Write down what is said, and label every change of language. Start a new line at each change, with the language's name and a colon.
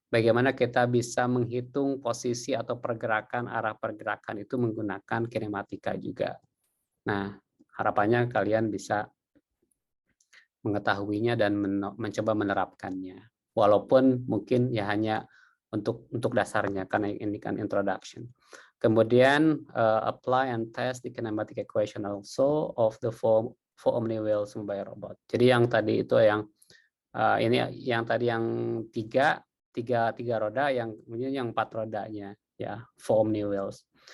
Indonesian: bagaimana kita bisa menghitung posisi atau pergerakan, arah pergerakan itu menggunakan kinematika juga. Nah, harapannya kalian bisa mengetahuinya dan mencoba menerapkannya. Walaupun mungkin ya hanya untuk dasarnya, karena ini kan introduction. Kemudian
English: apply and test the kinematic equation also of the four omni-wheels mobile robot.
Indonesian: Jadi yang tadi itu ini yang tadi yang tiga roda, yang kemudian yang 4 rodanya ya, four omni-wheels.